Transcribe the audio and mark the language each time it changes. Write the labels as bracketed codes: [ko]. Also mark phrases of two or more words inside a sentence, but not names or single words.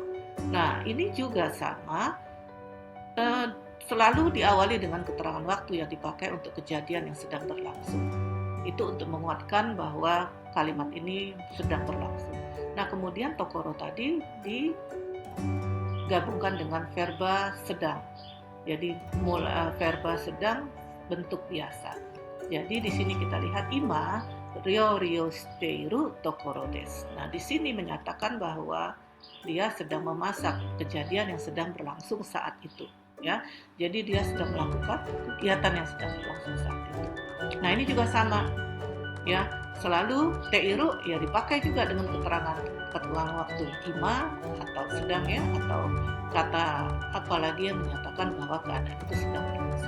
[id] Nah, ini juga sama, selalu diawali dengan keterangan waktu yang dipakai untuk kejadian yang sedang berlangsung. Itu untuk menguatkan bahwa kalimat ini sedang berlangsung. Nah, kemudian tokoro tadi digabungkan dengan verba sedang. Jadi verba sedang bentuk biasa. Jadi di sini kita lihat [ja] 今料理しているところです. [id] Nah, di sini menyatakan bahwa dia sedang memasak, kejadian yang sedang berlangsung saat itu, ya. Jadi dia sedang melakukan kegiatan yang sedang berlangsung saat itu. Nah, ini juga sama, ya. Selalu teiru ya dipakai juga dengan keterangan waktu ima atau sedang, ya, atau kata apalagi yang menyatakan bahwa keadaan itu sedang berlangsung.